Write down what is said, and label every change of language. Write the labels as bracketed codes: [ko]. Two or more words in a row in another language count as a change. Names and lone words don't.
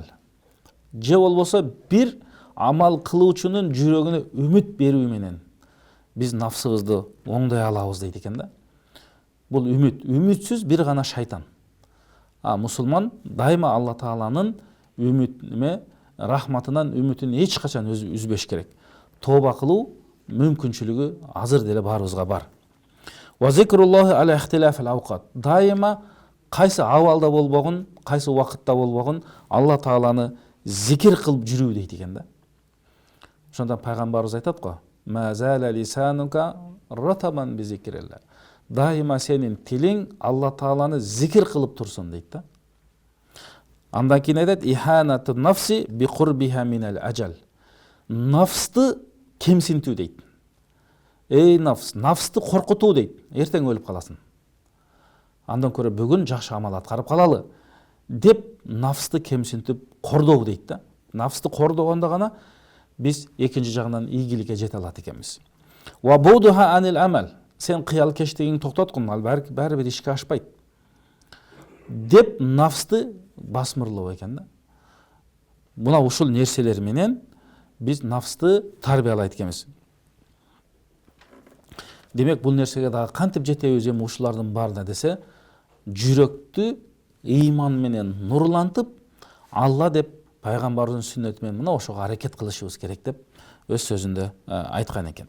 [ky] Же болбосо бир амал кылуучунун жүрөгүнө үмүт берүү менен биз нафсыбызды оңдой алабыз дейт экен да. Бул үмүтсүз бир гана шайтан. Мусулман дайыма Алла Тааланын үмүтүнө, рахматынан үмүтүн эч качан үзбөш керек. Тооба кылуу мүмкүнчүлүгү азыр деле баарыбызга бар. [ar] وذكر الله على اختلاف الأوقات. [ky] Дайыма кайсы абалда болбогун, кайсы убакытта болбогун Алла Тааланы зикир кылып жүрүү дейт экен да. Ошондон пайгамбарыбыз айтат го: [ar] "ما زال لسانك رطبا بذكر الله." [ky] Дайыма сенин тилиң Алла Тааланы зикир кылып турсун дейт да. Андан кийин айтат: [ar] "إهانة النفس بقربها من الأجل." [ky] Нафсты кемсинтүү дейт. Эй нафс, нафсты коркутуу дейт. Эртең өлүп каласың. Андан көрө бүгүн жакшы амал аткарып калалы деп нафсты кемсинтип кордоо дейт да. Нафсты кордогондо гана биз экинчи жагынан ийгиликке жете алат экенбиз. [ar] وبعدها عن الأمل. [ky] Сен кыял кечтигиңди токтоткун, ал баары бир ишке ашпайт деп нафсты басмырлоо экен да. Мына ушул нерселер менен биз нафсты тарбиялайт экенбиз. Демек бул нерсеге дагы кантип жетебиз эми ушулардын баарына десе, жүрөктү ыйман менен нурлантып, Алла деп пайгамбардын сүннөтү менен мына ошого аракет кылышыбыз керек деп өз сөзүндө айткан экен.